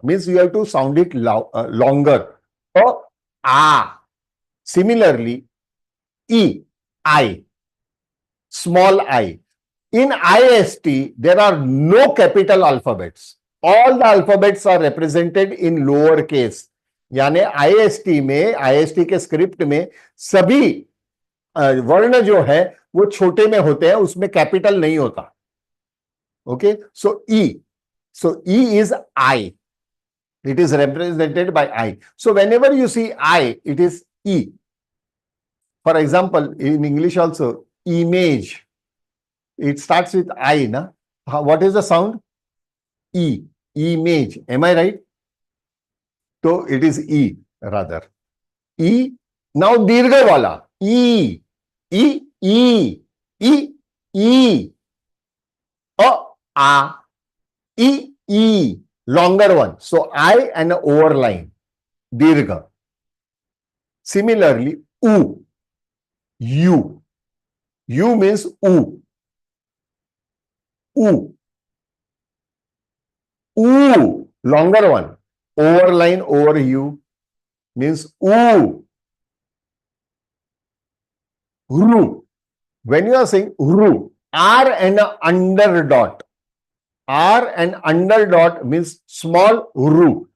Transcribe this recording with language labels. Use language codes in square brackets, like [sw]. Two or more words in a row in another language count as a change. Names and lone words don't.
[en] Means you have to sound it longer. A. Similarly, E. I. Small I. In IST, there are no capital alphabets. All the alphabets are represented in lower case. [hi] यानी IST में, IST के स्क्रिप्ट में सभी वर्ण जो है वो छोटे में होते हैं, उसमें कैपिटल नहीं होता. [en] Okay, so E. So E is I. It is represented by I. So whenever you see I, it is E. For example, in English also, image. It starts with I, na? What is the sound? E. Image. Am I right? So it is E rather. E. Now [hi] dirgha wala. [en] E. E. E. E. E. A. E. E. Longer one. So I and overline. Dirgha. Similarly, U. U. U means U. U. U. Longer one. Overline over U means U. Ru. When you are saying Ru, R and a under dot. R and under dot means small Ru.